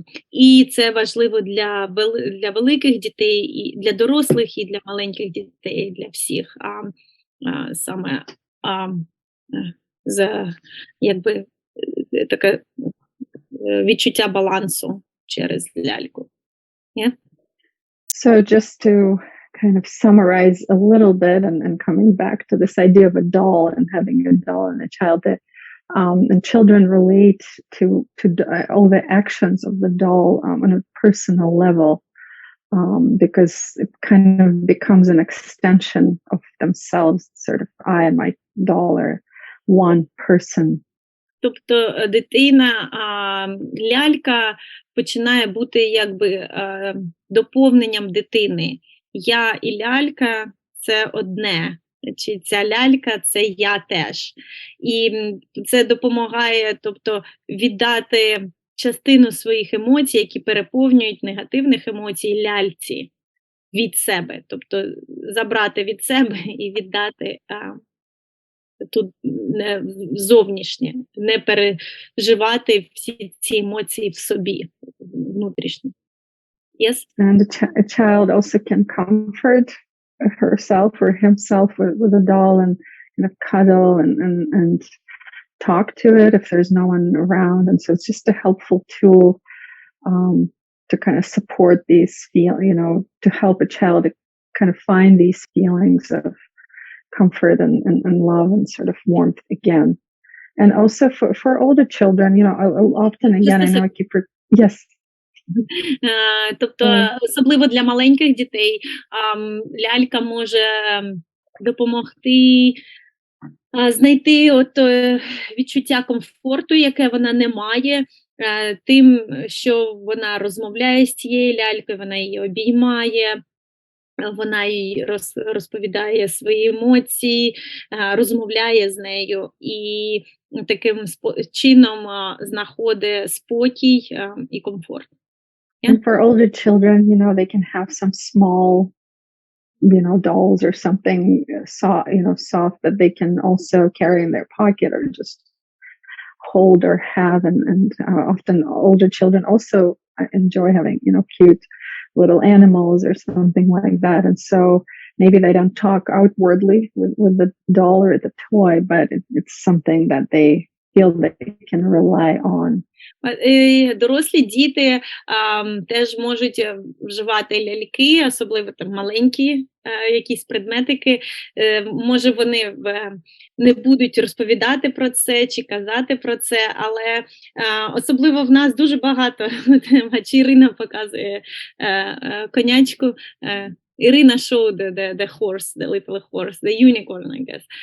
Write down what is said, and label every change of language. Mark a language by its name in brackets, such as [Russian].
[Ukrainian] І це важливо для великих дітей, і для дорослих, і для маленьких дітей, для всіх. Саме за така відчуття балансу через ляльку. [English] Yeah? So just to kind of summarize a little bit and coming back to this idea of a doll and having a doll and a child, that and children relate to all the actions of the doll on a personal level, because it kind of becomes an extension of themselves, sort of I and my doll are one person. [Ukrainian] Тобто дитина, лялька починає бути якби доповненням дитини. Я і лялька – це одне, чи ця лялька – це я теж. І це допомагає, тобто, віддати частину своїх емоцій, які переповнюють негативних емоцій ляльці від себе. Тобто забрати від себе і віддати тут зовнішнє, не переживати всі ці емоції в собі, внутрішні. [English] Yes? And a child also can comfort herself or himself with a doll and kind of cuddle and talk to it if there's no one around. And so it's just a helpful tool to kind of support these to help a child to kind of find these feelings of comfort and love and sort of warmth again. And also for older children, often again, I know I keep yes. [Ukrainian] Тобто, особливо для маленьких дітей, лялька може допомогти знайти відчуття комфорту, яке вона не має, тим, що вона розмовляє з цією лялькою, вона її обіймає, вона їй розповідає свої емоції, розмовляє з нею і таким чином знаходить спокій і комфорт. [English] Yeah. And for older children, they can have some small, dolls or something soft that they can also carry in their pocket or just hold or have. And often older children also enjoy having, cute little animals or something like that. And so maybe they don't talk outwardly with the doll or the toy, but it's something that they feel they can rely on. [Ukrainian] Дорослі діти теж можуть вживати ляльки, особливо там маленькі якісь предметики. Може вони не будуть розповідати про це чи казати про це, але особливо в нас дуже багато, чи Ірина показує конячку, Ірина [English] showed the horse, the little horse, the unicorn, I guess.